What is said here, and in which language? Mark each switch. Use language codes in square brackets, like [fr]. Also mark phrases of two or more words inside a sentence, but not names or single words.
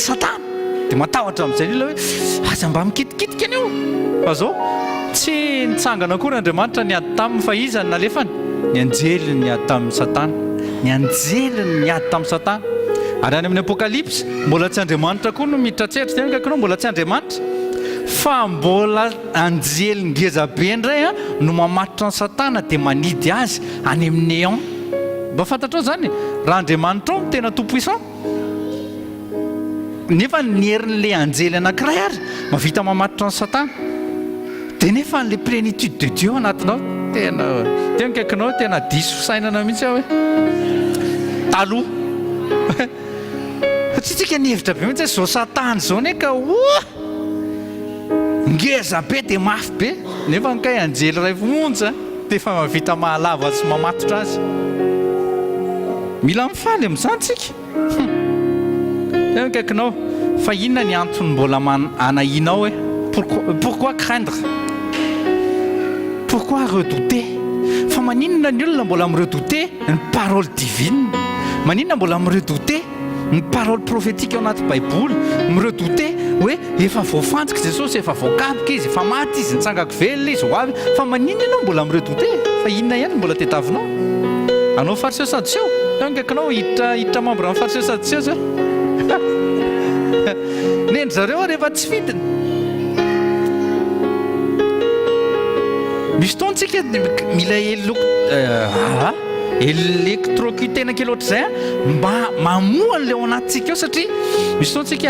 [mg] Satana dia matahotra amin'izay olona hoe aza mba mikitikitika an'io fa zao tsy nitsangana akory Andriamanitra ny ady taminy fa iza ny nalefany ny anjeliny ny ady tamin'ny Satana ny anjeliny ny ady tamin'ny Satana ary any amin'ny Apokalypsy mbola tsy Andriamanitra koa no mitratseritra tena kaikinao mbola tsy Andriamanitra fa mbola anjely ngezabe indray no mamatotra ny Satana dia manidy azy any amin'ny néant mba fantatrao zany raha Andriamanitra ao tena tout-puissant nefa ny herin'le anjely anankiray ary mavita mamatotra ny Satana dia nefa n'le [fr] plénitude de Dieu [mg] anatinao tena kaikinao tena diso sainana mihitsy aho hoe taloha tsitsika nihevitra be mihitsy zao Satana zao ne ka ngeza be dia mafy be nefa nkay anjely ray vonja dia efa mavita mahalava sy mamatotra azy mila mifaly amin'izany tsika tena kaikinao fa inona ny antony mbola anahinao hoe [fr] pourquoi craindre pourquoi redouter [mg] fa maninona ny olona mbola miredouter ny [fr] parole divine [mg] maninona mbola miredouter ny [fr] parole prophétique [mg] ao anaty baiboly miredouter hoe efa voafantsika Jesosy efa voakapika izy efa maty izy nitsangako velona izy ho avy fa maninona ianao mbola miredouter fa inona ihany mbola tetavinao anao fariseo sadiseo tena kaikinao hiditra membre amin'ny fariseo sadiseo zao nendry zareo rehefa tsy fitiny misy taontsika mila électrocutena kely ohatr'izay mba mamoa an'le ao anatintsika eo satria misy taontsika